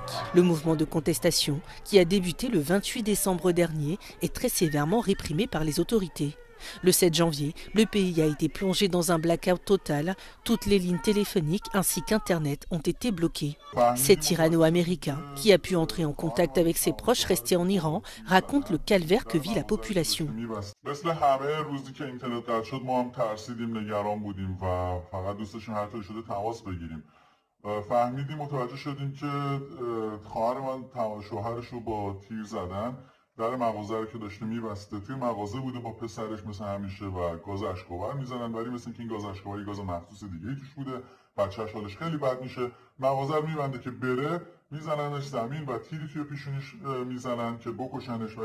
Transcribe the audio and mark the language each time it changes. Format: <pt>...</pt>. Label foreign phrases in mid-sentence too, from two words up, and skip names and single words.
<fr>Le mouvement de contestation, qui a débuté le 28 décembre dernier, est très sévèrement réprimé par les autorités. Le 7 janvier, le pays a été plongé dans un blackout total. Toutes les lignes téléphoniques ainsi qu'Internet ont été bloquées. Cet Irano-américain, qui a pu entrer en contact avec ses proches restés en Iran, raconte le calvaire que vit la population.</fr> <fa>در مغازه رو که داشته می‌بسته توی مغازه بوده با پسرش مثل همیشه و گاز اشک‌آور میزنن ولی مثل اینکه این گاز اشک‌آور گاز مخصوص دیگه‌ای توش بوده بچه‌ش حالش خیلی بد میشه مغازه رو میبنده که بره میزننش زمین و تیری توی پیشونیش میزنن که بکشنش</fa>